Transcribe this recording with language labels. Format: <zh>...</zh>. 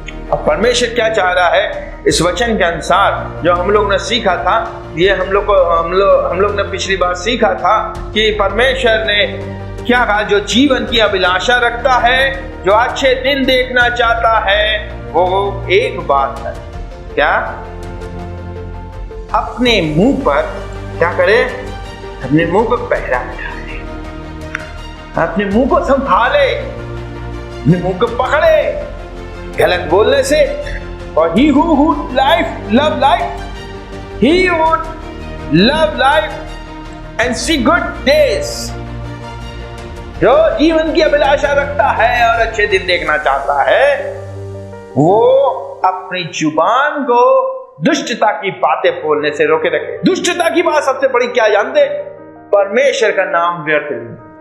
<hi>अब परमेश्वर क्या चाह रहा है, इस वचन के अनुसार जो हम लोग ने सीखा था, ये हम लोग ने पिछली बार सीखा था कि परमेश्वर ने क्या कहा, जो जीवन की अभिलाषा रखता है, जो अच्छे दिन देखना चाहता है, वो एक बात है, क्या? अपने मुंह पर क्या करे, अपने मुंह को पहरा बिठाए, अपने मुंह को संभाले, अपने मुंह को पकड़े गलत बोलने से।</hi> <en>और he who would love life, he would love life and see good days।</en> <hi>जो जीवन की अभिलाषा रखता है और अच्छे दिन देखना चाहता है, वो अपनी जुबान को दुष्टता की बातें बोलने से रोके रखे। दुष्टता की बात सबसे बड़ी क्या जानते? परमेश्वर का नाम व्यर्थ नहीं।</hi>